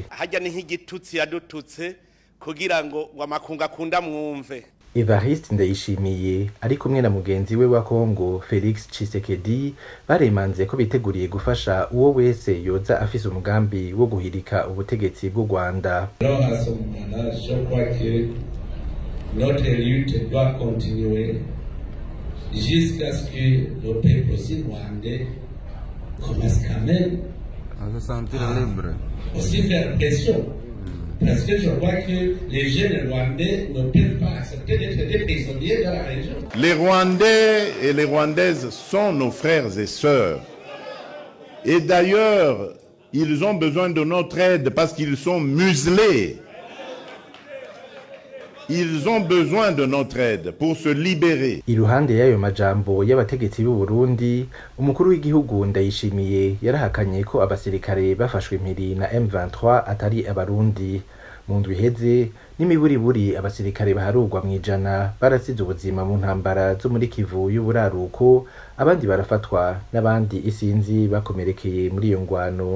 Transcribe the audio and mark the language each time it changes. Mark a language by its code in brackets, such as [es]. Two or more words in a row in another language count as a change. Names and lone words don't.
[rn] Hajya ni nk'igitutsi yadututse kugira ngo wamakunga akunda mwumve. Evariste Ndayishimiye ari kumwe na mugenzi we wa Kongo Felix Tshisekedi baremanze ko biteguriye gufasha uwo wese yoza afise umugambi wo guhirika ubutegetsi bw'u Rwanda. [fr] Notre lutte doit continuer jusqu'à ce que le peuple rwandais commence quand même à se sentir libre. Aussi faire pression. Parce que je crois que les jeunes Rwandais ne peuvent pas accepter d'être des prisonniers dans la région. Les Rwandais et les Rwandaises sont nos frères et sœurs. Et d'ailleurs, ils ont besoin de notre aide parce qu'ils sont muselés. Ils ont besoin de notre aide pour se libérer. [rn] Iruhande y'ayo majambo y'abategetsi b'u Burundi, umukuru w'igihugu Ndayishimiye yarahakanye ko abasirikare bafashwe impiri na M23 atari Abarundi. Mu ndwi iheze n'imiburiburi abasirikare baharugwa mu ijana barasize ubuzima mu ntambara zo muri Kivu y'uburaruko, abandi barafatwa n'abandi isinzi bakomerekeye muri iyo ngwano.